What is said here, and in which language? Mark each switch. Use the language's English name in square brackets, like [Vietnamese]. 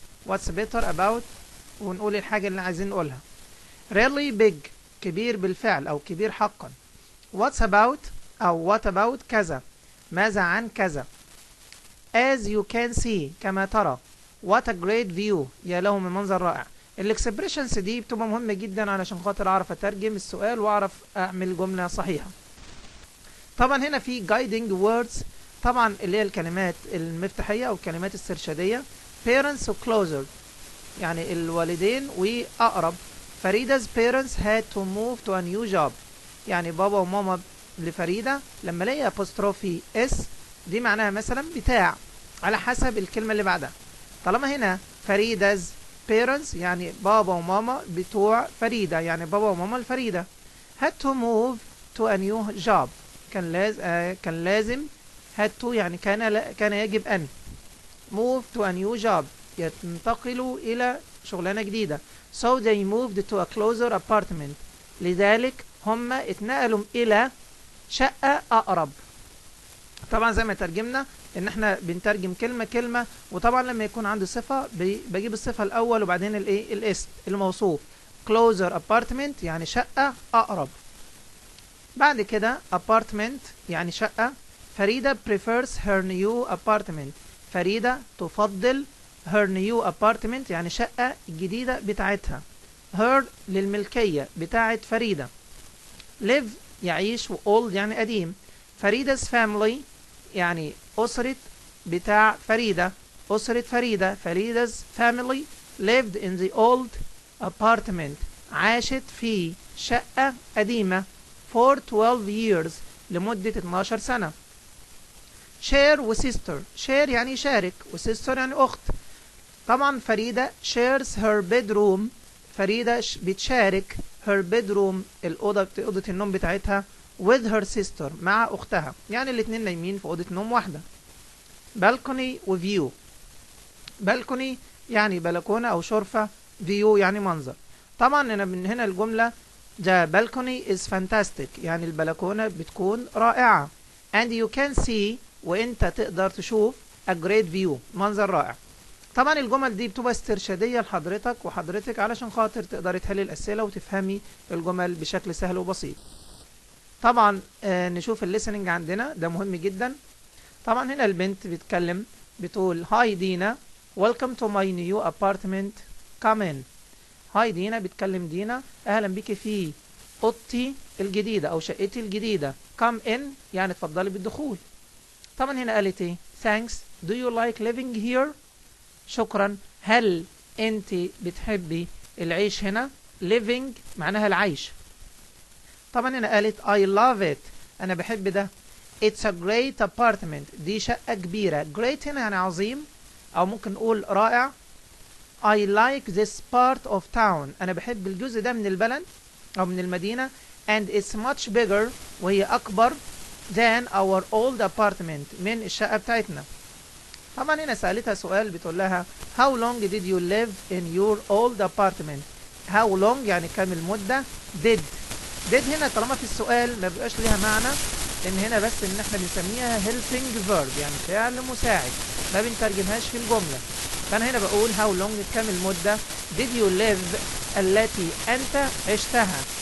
[English] what's better about [Arabic] ونقول الحاجة اللي عايزين نقولها. [English] really big [Arabic] كبير بالفعل أو كبير حقا. [English] what's about [Arabic] أو [English] what about [Arabic] كذا ماذا عن كذا. [English] as you can see [Arabic] كما ترى. [English] what a great view [Arabic] يا له من منظر رائع. الاكسبريشنز دي بتبقى مهمة جدا علشان خاطر أعرف أترجم السؤال وأعرف أعمل جملة صحيحة. طبعا هنا في [English] guiding words [Arabic] طبعا اللي هي الكلمات المفتاحية أو الكلمات السرشدية. parents و closer يعني الوالدين وأقرب. فريدا's [English] parents had to move to a new job [Arabic] يعني بابا وماما لفريدة لما الاقي apostrophe s دي معناها مثلا بتاع على حسب الكلمة اللي بعدها. طالما هنا فريدا's parents يعني بابا وماما بتوع فريدة يعني بابا وماما الفريدة. [English] had to move to a new job [Arabic] كان لازم [English] had to [Arabic] يعني كان يجب أن move to a new job ينتقلوا إلى شغلانة جديدة. [English] so they moved to a closer apartment [Arabic] لذلك هم اتنقلوا إلى شقة أقرب. طبعا زي ما ترجمنا ان احنا بنترجم كلمة كلمة وطبعا لما يكون عندي صفة بجيب الصفة الأول وبعدين الايه الاسم الموصوف. [English] closer apartment [Arabic] يعني شقة أقرب. بعد كده apartment يعني شقة. فريدة [English] prefers her new apartment [Arabic] فريدة تفضل [English] her new apartment [Arabic] يعني شقة الجديدة بتاعتها. her للملكية بتاعت فريدة. live يعيش و old يعني قديم. فريدة family يعني أسرة بتاع فريدة أسرة فريدة. [English] فريدة family lived in the old apartment [Arabic] عاشت في شقة قديمة [English] for 12 years [Arabic] لمدة 12 سنة. share و sister share يعني يشارك و sister يعني أخت. طبعا فريدة [English] shares her bedroom [Arabic] فريدة بتشارك [English] her bedroom [Arabic] أوضة النوم بتاعتها [English] with her sister [Arabic] مع أختها يعني الاتنين نايمين في أوضة نوم واحدة. balcony و view balcony يعني بلكونة أو شرفة. view يعني منظر. طبعا من هنا الجملة [English] the balcony is fantastic [Arabic] يعني البلكونة بتكون رائعة. [English] and you can see [Arabic] وانت تقدر تشوف [English] a great view [Arabic] منظر رائع. طبعا الجمل دي بتبقى استرشادية لحضرتك وحضرتك علشان خاطر تقدر تحل الأسئلة وتفهمي الجمل بشكل سهل وبسيط. طبعا نشوف الليسننج عندنا ده مهم جدا. طبعا هنا البنت بتتكلم بتقول هاي دينا [English] welcome to my new apartment come in. [Arabic] هاي دينا بتكلم دينا اهلا بيكي في اوضتي الجديدة او شقتي الجديدة. [English] come in [Arabic] يعني اتفضلي بالدخول. طبعا هنا قالت ايه [English] thanks do you like living here [Arabic] شكرا هل انت بتحبي العيش هنا. living معناها العيش. طبعا هنا قالت [English] I love it [Arabic] أنا بحب ده. [English] It's a great apartment [Arabic] دي شقة كبيرة. great هنا يعني عظيم أو ممكن نقول رائع. [English] I like this part of town [Arabic] أنا بحب الجزء ده من البلد أو من المدينة. [English] and it's much bigger [Arabic] وهي أكبر [English] than our old apartment [Arabic] من الشقة بتاعتنا. طبعا هنا سألتها سؤال بتقول لها [English] how long did you live in your old apartment. how long [Arabic] يعني كام المدة. did هنا طالما في السؤال ما بيبقاش ليها معنى لان هنا بس ان احنا بنسميها [English] helping verb [Arabic] يعني فعل مساعد ما بنترجمهاش في الجملة. فانا هنا بقول [English] how long [Arabic] كام المدة. [English] did you live [Arabic] التي انت عشتها.